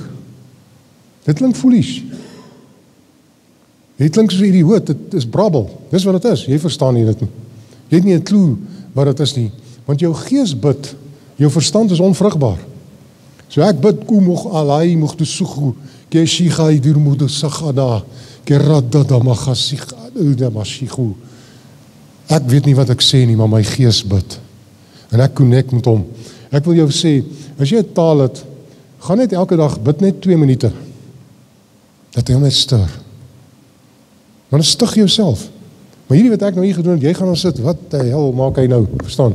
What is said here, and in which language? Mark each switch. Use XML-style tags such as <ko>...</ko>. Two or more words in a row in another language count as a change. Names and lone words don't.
<af>Dit klink foolish. Dit klink soos hierdie hoed, dit is brabbel. Dis wat dit is. Jy verstaan nie dit nie. Jy het nie 'n klou wat dit is nie. Want jou gees bid, jou verstand is onvrugbaar. So ek bid, kom moeg alai moeg te sugu, ke shigai dur moed sagada, ke radada magasig, da mashigu. Ek weet nie wat ek sê nie, maar my gees bid. En ek connect met hom. Ek wil jou sê, as jy 'n taal het, gaan net elke dag bid net 2 minute. Dat hy hom net stir. Maar dan stig jouself. Maar hierdie wat ek nou hier gedoen het, jy gaan dan sit, wat die hel maak hy nou, verstaan?</af>